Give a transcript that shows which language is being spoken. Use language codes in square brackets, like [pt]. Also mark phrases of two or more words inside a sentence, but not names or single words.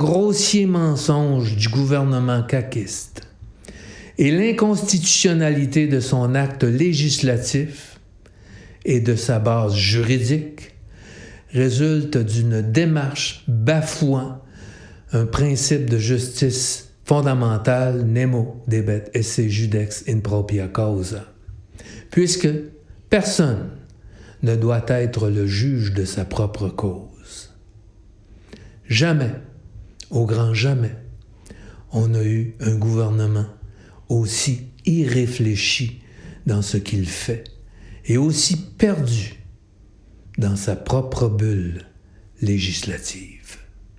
[fr] grossier mensonge du gouvernement caquiste et l'inconstitutionnalité de son acte législatif et de sa base juridique résulte d'une démarche bafouant un principe de justice fondamentale [la] nemo debet esse judex in propria causa, [fr] puisque personne ne doit être le juge de sa propre cause. Jamais, au grand jamais, on a eu un gouvernement aussi irréfléchi dans ce qu'il fait et aussi perdu dans sa propre bulle législative.